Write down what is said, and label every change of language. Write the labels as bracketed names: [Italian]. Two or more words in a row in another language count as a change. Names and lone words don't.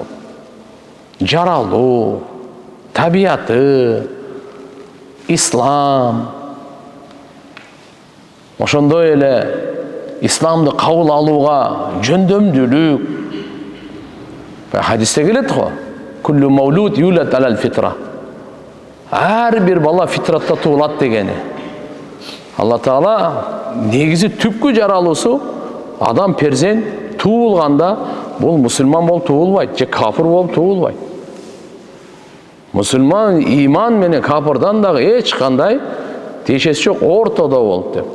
[Kyrgyz] Жаралуу, табияты, ислам. Ошондой эле исламды кабыл алууга жөндөмдүүлүк. Хадисте келет го. [Arabic] كل مولود يولد على الفطرة. [Kyrgyz] Ар бир бала фитратта туулат дегени. Алла Таала негизи түпкү жаралуусу адам перзент туулганда бул мусулман болуп туулбайт же кафир болуп туулбайт. Мусулман иман менен кафирдан дагы эч кандай тиешеси жок, ортодо болуп деп.